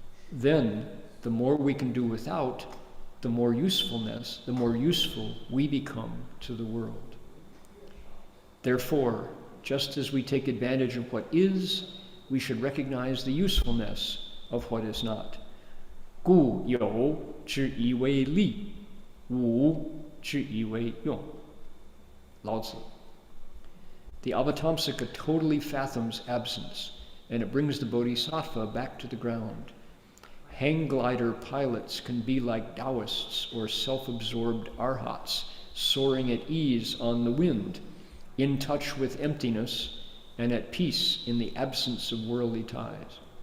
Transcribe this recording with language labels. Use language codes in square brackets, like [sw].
[en] Then, the more we can do without, the more useful we become to the world. Therefore, just as we take advantage of what is, we should recognize the usefulness of what is not. [zh] 故有之以为利，无之以为用。 [en] Lao Tzu. The Avatamsaka totally fathoms absence, and it brings the Bodhisattva back to the ground. Hang glider pilots can be like Taoists or self-absorbed arhats, soaring at ease on the wind, in touch with emptiness and at peace in the absence of worldly ties.